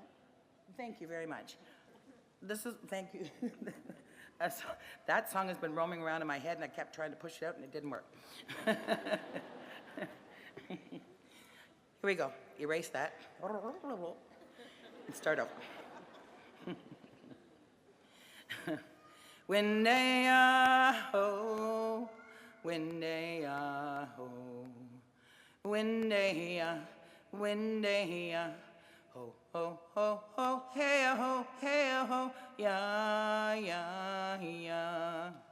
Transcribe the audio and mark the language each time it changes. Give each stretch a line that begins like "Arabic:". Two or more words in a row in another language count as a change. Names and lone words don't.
English: Thank you very much. Thank you. That song has been roaming around in my head, and I kept trying to push it out, and it didn't work. Here we go. Erase that. And start over. Winday-a-ho, winday-a-ho, winday-a, winday-a, ho, ho, ho, ho, hey-a-ho, hey-a-ho, ya, ya, ya.